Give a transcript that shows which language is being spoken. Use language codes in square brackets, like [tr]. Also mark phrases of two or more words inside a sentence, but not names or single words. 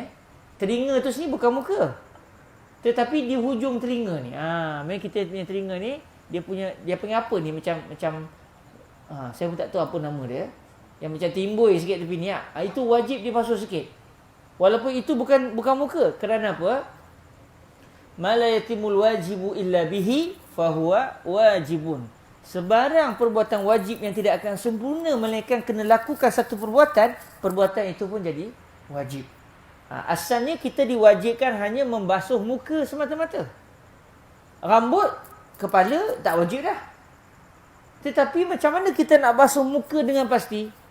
[ms] Telinga tu sini bukan muka. Tetapi di hujung telinga ni. Memang kita punya telinga ni dia punya apa ni macam saya pun tak tahu apa nama dia. Yang macam timbul sikit tepi ni. Itu wajib dibasuh sikit. Walaupun itu bukan muka. Kerana apa? [ar] ما لا يتم الواجب إلا به فهو واجب. [ms] Sebarang perbuatan wajib yang tidak akan sempurna melainkan kena lakukan satu perbuatan itu pun jadi wajib. Asalnya kita diwajibkan hanya membasuh muka semata-mata. Rambut, kepala tak wajib dah. Tetapi macam mana kita nak basuh muka dengan pasti?